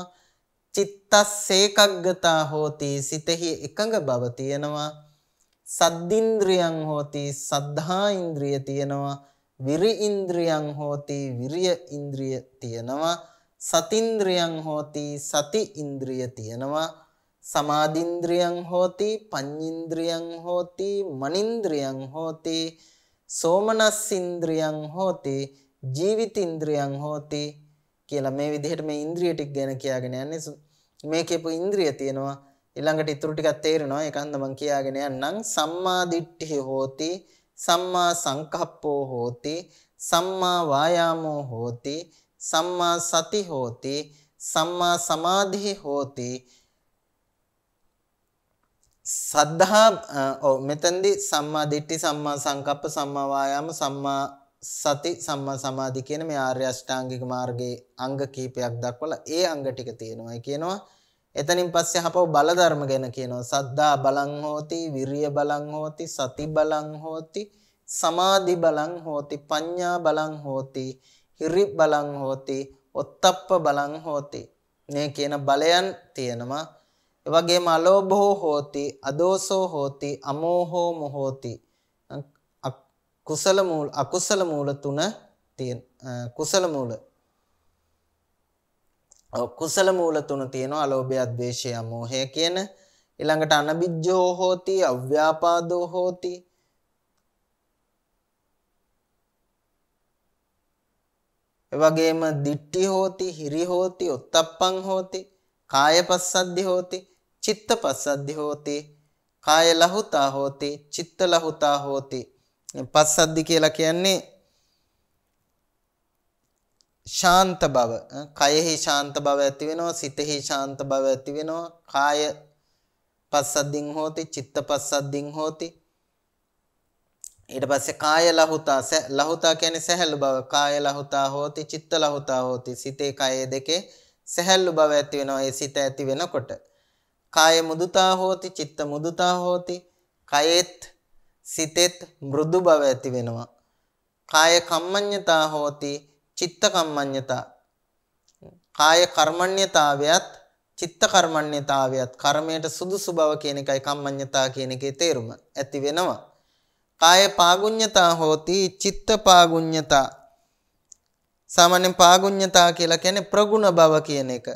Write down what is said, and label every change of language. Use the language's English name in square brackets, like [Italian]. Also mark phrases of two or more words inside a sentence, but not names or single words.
[Pali] චිත්තස්සේකග්ගතා හෝති [Sinhala] සිතෙහි එකඟ බව තියෙනවා. [Pali] සද්දින්ද්‍රියං හෝති [Sinhala] සද්ධා ඉන්ද්‍රිය තියෙනවා. [Pali] විරි ඉන්ද්‍රියං හෝති [Sinhala] විරිය ඉන්ද්‍රිය තියෙනවා. [Pali] සතින්ද්‍රියං හෝති [Sinhala] සති ඉන්ද්‍රිය තියෙනවා. [Pali] සමාධින්ද්‍රියං හෝති පඤ්ඤින්ද්‍රියං හෝති මනින්ද්‍රියං හෝති සෝමනස්සින්ද්‍රියං හෝති ජීවිතින්ද්‍රියං හෝති [Sinhala] කියලා මේ විදිහට මේ ඉන්ද්‍රිය ටික ගැන කියාගෙන යන්නේ. මේ කියපු ඉන්ද්‍රිය තියෙනවා. ඊළඟට ඊටු ටිකක් තේරෙනවා. ඒකන්ද මම කියාගෙන යන්නම්. [Pali] සම්මා දිට්ඨිය හෝති සම්මා සංකප්පෝ හෝති සම්මා වායාමෝ හෝති සම්මා සති හෝති සම්මා සමාධි හෝති. [Sinhala] සද්ධා මෙතෙන්දී [Pali] සම්මා දිට්ඨි සම්මා සංකප්ප සම්මා වායාම සම්මා සති සම්මා සමාධි [Sinhala] කියන මේ ආර්ය අෂ්ටාංගික මාර්ගයේ අංග කීපයක් දක්වලා ඒ අංග ටික තියෙනවා. ඒ කියනවා එතනින් පස්සේ අපව බල ධර්ම ගැන කියනවා. [Pali] සද්ධා බලං හෝති විරිය බලං හෝති සති බලං හෝති සමාධි බලං හෝති පඤ්ඤා බලං හෝති හිරි බලං හෝති ඔත්තප්ප බලං හෝති. [Sinhala] මේ කියන බලයන් තියෙනවා. ඒ වගේම [Pali] අලෝභෝ හෝති අදෝසෝ හෝති අමෝහෝ මොහෝති. [Sinhala] කුසල මූල අකුසල මූල තුන තියෙන කුසල මූල කුසල මූල තුන තියෙනවා. අලෝභය ද්වේෂය අමෝහය කියන. ඊළඟට [Pali] අනබිජ්ජෝ හෝති අව්‍යාපාදෝ හෝති. ඒ වගේම දිට්ඨි හෝති හිරි හෝති ඔත්තප්පං හෝති කාය පස්සද්ධි හෝති චිත්ත පස්සද්ධි හෝති කාය ලහුතා හෝති චිත්ත ලහුතා හෝති. [Sinhala] පස්සද්ධි කියලා කියන්නේ ශාන්ත බව කයෙහි ශාන්ත බව ඇති වෙනවා සිතෙහි ශාන්ත බව ඇති වෙනවා [Pali] කාය පස්සද්දින් හෝති චිත්ත පස්සද්දින් හෝති [Sinhala] ඊට පස්සේ [Pali] කාය ලහුතා ලහුතා [Sinhala] කියන්නේ සැහැල්ලු බව [Pali] කාය ලහුතා හෝති චිත්ත ලහුතා හෝති [Sinhala] සිතේ කය දෙකේ සැහැල්ලු බව ඇති වෙනවා ඒ සිත ඇති වෙනකොට [Pali] කාය මුදුතා හෝති චිත්ත මුදුතා හෝති [Sinhala] කයෙත් සිතෙත් මෘදු බව ඇති වෙනවා [Pali] කාය කම්මඤ්ඤතා හෝති චිත්ත කම්මඤ්ඤතා [Sinhala] කාය කර්මඤ්ඤතාවයත් චිත්ත කර්මඤ්ඤතාවයත් කර්මයට සුදුසු බව කියන එකයි කම්මඤ්ඤතා කියන එකේ තේරුම ඇති වෙනවා [Pali] කාය පාගුඤ්ඤතා හෝති චිත්ත පාගුඤ්ඤතා [Sinhala] සාමාන්‍යයෙන් පාගුඤ්ඤතා කියලා කියන්නේ ප්‍රගුණ බව කියන එක.